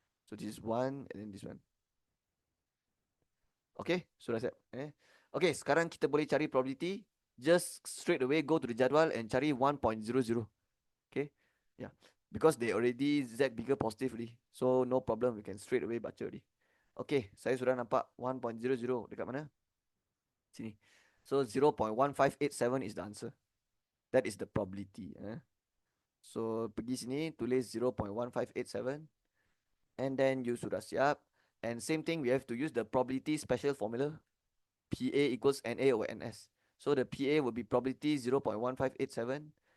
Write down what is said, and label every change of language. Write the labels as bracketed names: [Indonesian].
[English] So this is 1 and then this one. [Malay] Okay, sudah siap. Okay, sekarang kita boleh cari probability. [English] Just straight away go to the jadual and cari 1.00. Okay, yeah, because they already Z bigger positively, so no problem, we can straight away [Malay] baca already. Okay, saya sudah nampak 1.00 dekat mana? [English] Sini. So 0.1587 is the answer. That is the probability. So [Malay] pergi sini tulis [English] 0.1587 and then you [Malay] sudah siap. [English] And same thing, we have to use the probability special formula. PA equals NA over NS. So the PA will be probability 0.1587.